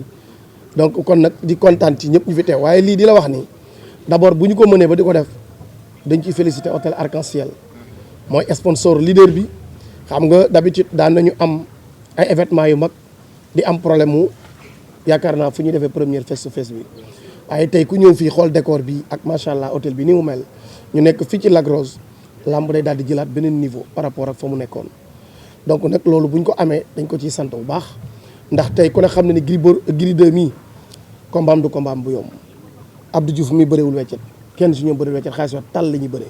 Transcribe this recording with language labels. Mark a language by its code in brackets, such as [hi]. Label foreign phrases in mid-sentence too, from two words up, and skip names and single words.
[wo] donc kon nag di kontaan ci ñëpp ñu fi teew waaye lii di la wax ni d'abord bu ñu ko mënee ba di ko def dañ ciy féliciter hôtel Arc-en-Ciel mooy sponsor leader bi xam nga d'habitude daan nañu am ay événements yu mag di am problème mu. yaakaar naa fu ñuy defee première [en] face to face [wo] bi waaye tey ku ñëw fii xool décor bi ak [ar] ما شاء الله [wo] hôtel bi ni mu mel ñu nekk fii ci Lac Rose lamb day daal di jëlaat beneen niveau [fr] par rapport [wo] ak fa mu nekkoon. donc nag loolu bu ñu ko amee dañ ko ciy sant bu baax ndax tey ku ne xam ne ni Gris 2 mii combat am du combat am bu yomb Abdou Diouf mi bëreewul weccet kenn si ñoom bëreewul weccet xaalis wa tal la ñuy bëree.